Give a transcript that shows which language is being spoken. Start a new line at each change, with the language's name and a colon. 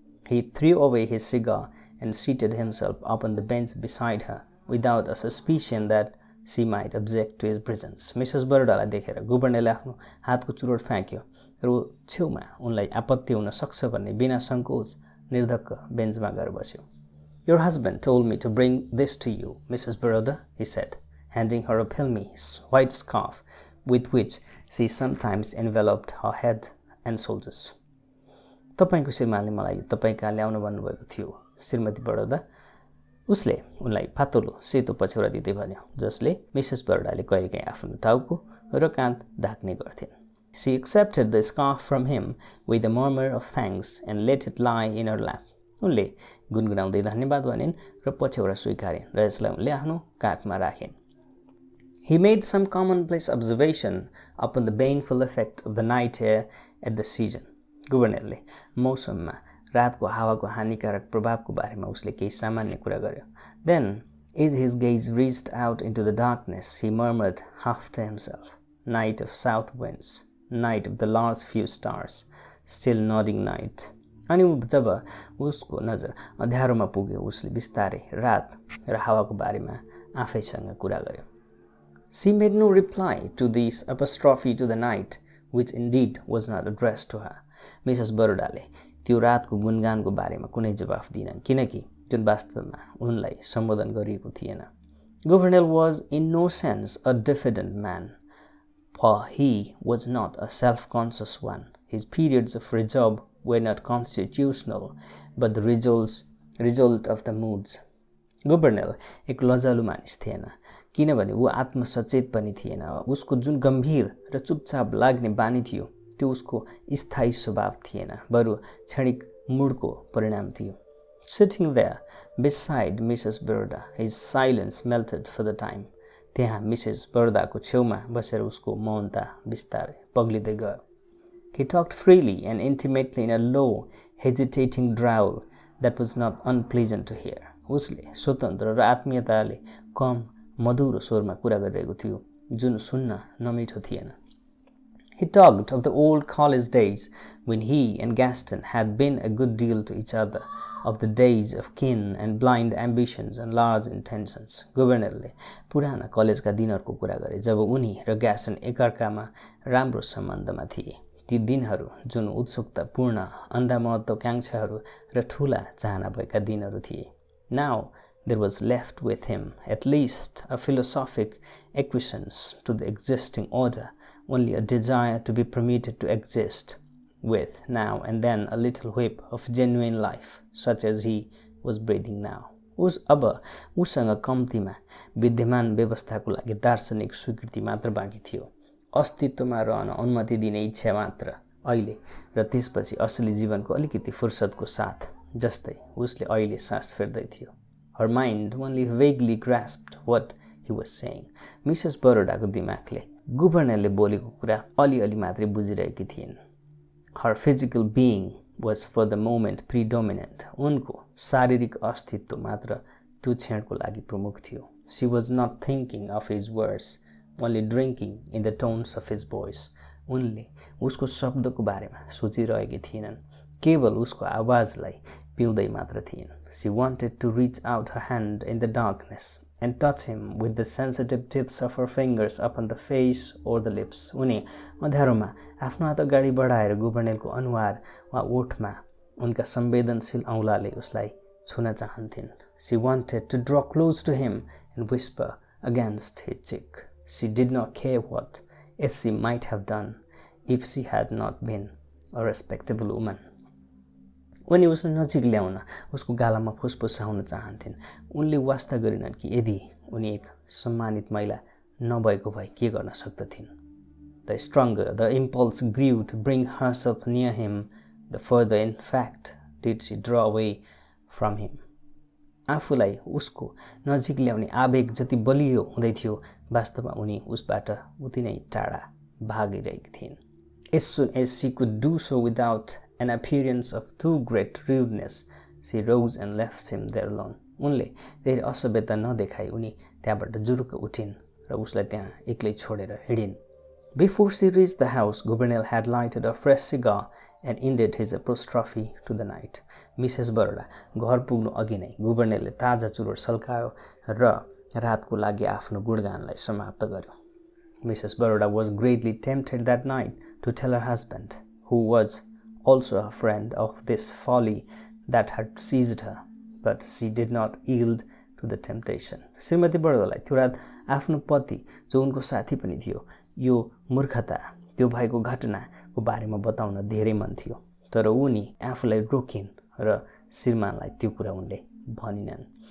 English: He threw away his cigar and seated himself upon the bench beside her, without a suspicion that she might object to his presence. Mrs.
Nepali: बरोडालाई देखेर गुभर्नरले आफ्नो हातको चुरोट फ्याँक्यो र छेउमा उनलाई आपत्ति हुन सक्छ भन्ने बिना सङ्कोच निर्धक्क बेन्चमा गएर बस्यो।
English: Your husband told me to bring this to you, Mrs. Baroda, he said, handing her a filmy white scarf with which she sometimes enveloped her head and shoulders.
Nepali: तपाईको श्रीमानले मलाई तपाईका ल्याउन भन्नुभएको थियो, श्रीमती बरोदा। उसले उनलाई पातलो सेतो पछ्यौरा दिँदै भन्यो, जसले मिसेस बरोडाले कहिलेकाहीँ आफ्नो टाउको र काँध ढाक्ने गर्थिन्।
English: She accepted the scarf from him with a murmur of thanks and let it lie in her lap.
Nepali: उनले गुनगुनाउँदै धन्यवाद भनिन् र पछ्यौरा स्वीकारिन् र यसलाई उनले आफ्नो काखमा राखिन्।
English: He made some commonplace observation upon the baneful effect of the night air at the season.
Nepali: गुभर्नरले मौसममा रातको हावाको हानिकारक प्रभावको बारेमा उसले केही सामान्य कुरा गर्यो।
English: Then, as his gaze reached out into the darkness, he murmured half to himself, "Night of south winds, night of the last few stars, still nodding night."
Nepali: अनि जब उसको नजर अँध्यारोमा पुग्यो, उसले बिस्तारै रात र हावाको बारेमा आफैसँग कुरा गर्यो।
English: She made no reply to this apostrophe to the night, which indeed was not addressed to her.
Nepali: Mrs बरोडाले त्यो रातको गुणगानको बारेमा कुनै जवाफ दिएनन्, किनकि जुन वास्तवमा उनलाई सम्बोधन गरिएको थिएन।
English: Governor was in no sense a diffident man, for he was not a self-conscious one. His periods of reserve were not constitutional, but the result of the moods.
Nepali: Governor एक लजालु मानिस थिएन, किनभने ऊ आत्मसचेत पनि थिएन। उसको जुन गम्भीर र चुपचाप लाग्ने बानी थियो, त्यो उसको स्थायी स्वभाव थिएन, बरु क्षणिक मूडको परिणाम थियो।
English: Sitting there beside Mrs. Baroda, his silence melted for the time.
Nepali: त्यहाँ मिसेस बरोदाको छेउमा बसेर उसको मौनता बिस्तारै पग्लिँदै गयो।
English: He talked freely and intimately in a low, hesitating drawl that was not unpleasant to hear.
Nepali: उसले स्वतन्त्र र आत्मीयताले कम मधुरो स्वरमा कुरा गरिरहेको थियो जुन सुन्न नमिठो थिएन.
English: He talked of the old college days when he and Gaston had been a good deal to each other, of the days of keen and blind ambitions and large intentions.
Nepali: गभर्नरले पुराना कलेजका दिनहरूको कुरा गरे जब उनी र ग्यास्टन एकअर्कामा राम्रो सम्बन्धमा थिए. ती दिनहरू जुन उत्सुकतापूर्ण, अन्धा महत्त्वाकांक्षाहरू र ठूला चाहना भएका दिनहरू थिए.
English: Now there was left with him at least a philosophic acquiescence to the existing order, only a desire to be permitted to exist, with now and then a little whip of genuine life, such as he was breathing now.
Nepali: अब उसँग कम्तीमा विद्यमान व्यवस्थाको लागि दार्शनिक स्वीकृति मात्र बाँकी थियो, अस्तित्वमा रहन अनुमति दिने इच्छा मात्र. अहिले र त्यसपछि असली जीवनको अलिकति फुर्सदको साथ, जस्तै उसले अहिले सास फेर्दै थियो.
English: Her mind only vaguely grasped what he was saying.
Nepali: Mrs बरोडाको दिमागले गुभर्नरले बोलेको कुरा अलिअलि मात्रै बुझिरहेकी थिइन्.
English: Her physical being was for the moment predominant.
Nepali: उनको शारीरिक अस्तित्व मात्र त्यो क्षणको लागि प्रमुख थियो.
English: She was not thinking of his words, only drinking in the tones of his voice.
Nepali: उनले उसको शब्दको बारेमा सोचिरहेकी थिएनन्, केवल उसको आवाजलाई पिउँदै मात्र थिइन्.
English: She wanted to reach out her hand in the darkness and touch him with the sensitive tips of her fingers upon the face or the lips.
Nepali: उनी अँध्यारोमा आफ्नो हात अगाडि बढाएर गुभर्नरको अनुहार वा ओठमा उनका संवेदनशील औँलाले उसलाई छुन चाहन्थिन्.
English: She wanted to draw close to him and whisper against his cheek. She did not care what, as she might have done if she had not been a respectable woman.
Nepali: उनी उसलाई नजिक ल्याउन उसको गालामा फुसफुसाउन चाहन्थिन्. उनले वास्ता गरिनन् कि यदि उनी एक सम्मानित महिला नभएको भए के गर्न सक्दथिन्.
English: The stronger the impulse grew to bring herself near him, the further in fact did she draw away from him.
Nepali: आफूलाई उसको नजिक ल्याउने आवेग जति बलियो हुँदै थियो, वास्तवमा उनी उसबाट उति नै टाढा भागिरहेकी थिइन्.
English: As soon as she could do so without an appearance of too great rudeness, she rose and left him there alone.
Nepali: उनले धेरै असभ्यता नदेखाई उनी त्यहाँबाट जुरुक्क उठिन् र उसलाई त्यहाँ एक्लै छोडेर हिँडिन्.
English: Before she reached the house, Gouvernail had lighted a fresh cigar and ended his apostrophe to the night.
Nepali: Mrs Baroda घर पुग्नु अघि नै गुभर्नरले ताजा चुरोट सल्कायो र रातको लागि आफ्नो गुणगानलाई समाप्त गर्यो.
English: Mrs. Baroda was greatly tempted that night to tell her husband, who was also a friend, of this folly that had seized her, but she did not yield to the temptation.
Nepali: श्रीमती बरोदालाई त्यो रात आफ्नो पति जो उनको साथी पनि थियो यो मूर्खता, त्यो भएको घटनाको बारेमा बताउन धेरै मन थियो, तर उनी आफूलाई रोकिन् र श्रीमानलाई त्यो कुरा उनले भनिनन्.